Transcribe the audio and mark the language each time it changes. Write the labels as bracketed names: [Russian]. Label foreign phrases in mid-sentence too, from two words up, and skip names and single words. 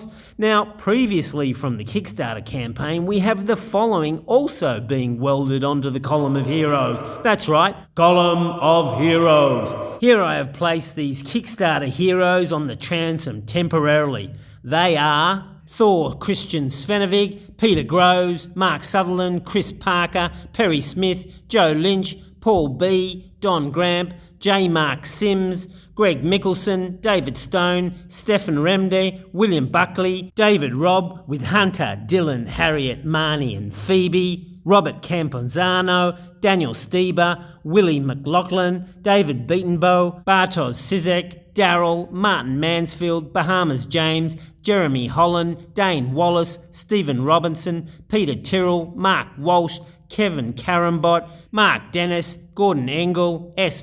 [English] Now, previously from the Kickstarter campaign, we have the following also being welded onto the column of heroes. That's right, column of heroes. Here I have placed these Kickstarter heroes on the transom temporarily. They are Thor Christian Svenovig, Peter Groves, Mark Sutherland, Chris Parker, Perry Smith, Joe Lynch, Paul B, Don Gramp, J. Mark Sims, Greg Mickelson, David Stone, Stephen Remde, William Buckley, David Robb with Hunter, Dylan, Harriet, Marnie and Phoebe, Robert Camponzano, Daniel Stieber, Willie McLaughlin, David Beatonbow, Bartosz Sizek, Darryl, Martin Mansfield, Bahamas James, Jeremy Holland, Dane Wallace, Stephen Robinson, Peter Tyrrell, Mark Walsh, Kevin Carambot, Mark Dennis, Gordon Engel, S.